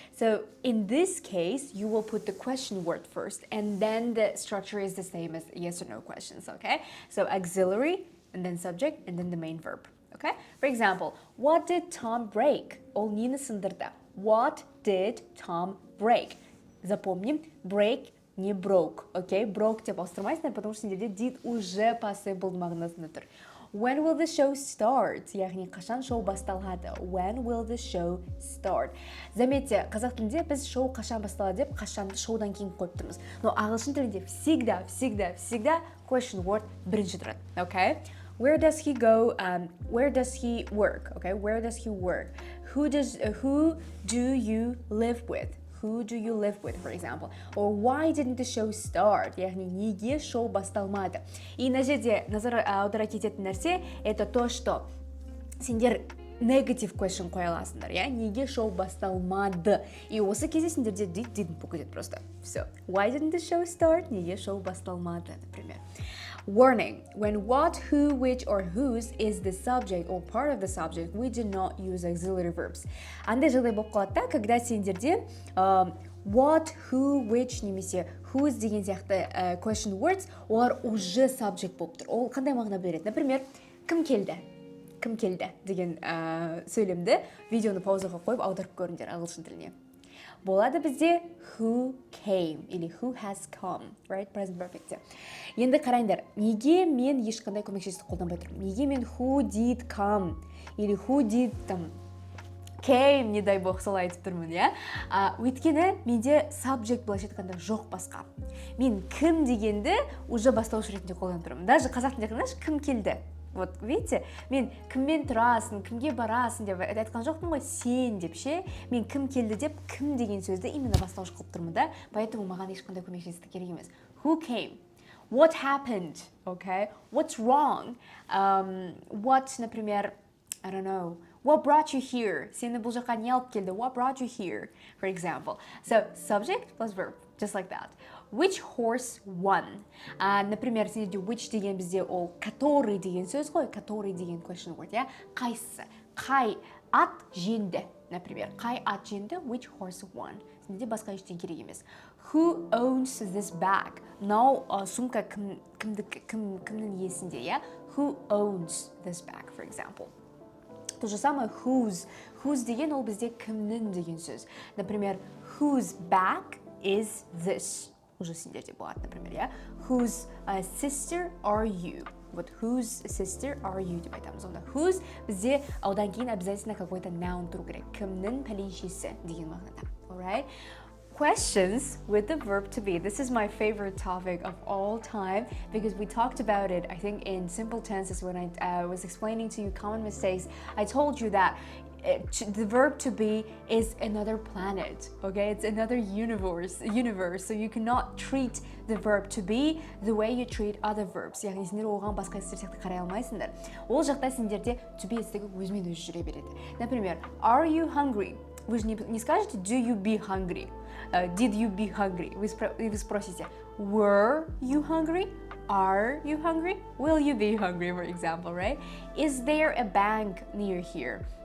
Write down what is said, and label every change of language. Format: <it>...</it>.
<en>So in this case, you will put the question word first, and then the structure is the same as yes or no questions, okay? So auxiliary, and then subject, and then the main verb. Okay? For example, what did Tom break?</en> <kk>Ол нені сындырды?</kk> <en>What did Tom break?</en> <ru>Запомним, break не broke, okay?</ru> <kk>Broke деп ауыстырмайсыңдар,</kk> <ru>потому что</ru> <kk>сендерде did уже possible мағынасында тұр.</kk> <en>When will the show start?</en> <kk>Яғни қашан шоу басталады?</kk> <en>When will the show start?</en> <kk>Заметьте, қазақ тілінде біз шоу қашан басталады деп қашанды шоудан кейін қойып тұрмыз. Но ағылшын тілінде всегда question word бірінші тұрады, okay?</kk> <en>Where does he go? Where does he work? Okay, where does he work? Who do you live with? Who do you live with, for example? Or why didn't the show start?</en> <kk>Яғни неге шоу басталмады? И на жерде назар аудара кететін нәрсе</kk> <ru>это то, что</ru> <kk>сендер negative question қоя аласыңдар, иә? Неге шоу басталмады? И осы кезде сендерде didn't</kk> <ru>покажет просто. Все.</ru> <en>Why didn't the show start?</en> <kk>Неге шоу басталмады, например.</kk> <en>Warning, when what, who, which, or whose is the subject or part of the subject, we do not use auxiliary verbs.</en> <kk>Андай жағдай болып қалады да, когда сендерде what, who, which, немесе whose деген сияқты question words, олар уже subject болып тұр. Ол қандай мағына береді? Например, кім келді деген сөйлемді видеоны паузаға қойып аударып көріңдер ағылшын тіліне. Болады бізде</kk> <en>who came или who has come, right? Present perfect.</en> <kk>Енді қарайындар, неге мен ешқандай көмекшісіз қолданбай тұрмын? Неге мен</kk> <en>who did come</en> <kk>или</kk> <en>who did came,</en> <ru>не дай бог</ru> <kk>солай айтып тұрмын, иә? Өйткені менде subject былайша айтқанда жоқ басқа. Мен кім дегенді уже бастауыш ретінде қолданып тұрмын. Даже қазақ тілінде қараңдаршы, кім келді?</kk> <ru>Вот, видите,</ru> <kk>мен кіммен тұрасың, кімге барасың деп айтқан жоқпын ғой, сен деп ше, мен кім келді деп кім деген сөзді именно бастауыш қылып тұрмын да, поэтому маған ешқандай көмекшілік керек емес.</kk> <en>Who came? What happened? Okay? What's wrong? What, например, I don't know. What brought you here?</en> <kk>Сені бұл жаққа не алып келді?</kk> <en>What brought you here? For example. So, subject plus verb, just like that. Which horse won?</en> <kk>Например, сендерде which деген бізде ол который деген сөз ғой, который деген question word, иә? Қайсысы? Қай ат жеңді? Например, қай ат жеңді?</kk> <en>Which horse won?</en> <kk>Сендерде басқа ештеңе керек емес.</kk> <en>Who owns this bag?</en> <kk>Мынау сумка кімнің иесінде, иә?</kk> <en>Who owns this bag, for example?</en> <kk>То же самое whose. Whose деген ол бізде кімнің деген сөз.</kk> <en>Например, whose bag is this?</en> <kk>Уже сендерде болады, например, иә?</kk> <en>Whose sister are you? Вот whose sister are you</en> <kk>деп айтамыз. Онда whose бізде одан кейін обязательно какой-то noun тұру керек. Кімнің пәленшесі деген мағынада. Alright?</kk> <en>questions with the verb to be. This is my favorite topic of all time because we talked about it, I think, in simple tenses when I was explaining to you common mistakes. I told you that the verb to be is another planet, okay? It's another universe, so you cannot treat the verb to be the way you treat other verbs.</en> <kk>Яғни сендер оған басқа істер сияқты қарай алмайсыңдар. Ол жақта сендерде to be істігі өзімен өзі жүре береді.</kk> <en>Например, are you hungry?</en> <ru>Вы же не скажете</ru> <en>do you be hungry? Did you be hungry?</en> <ru>Вы спросите</ru> <en>were you hungry? Are you hungry? Will you be hungry, for example, right? Is there a bank near here?</en>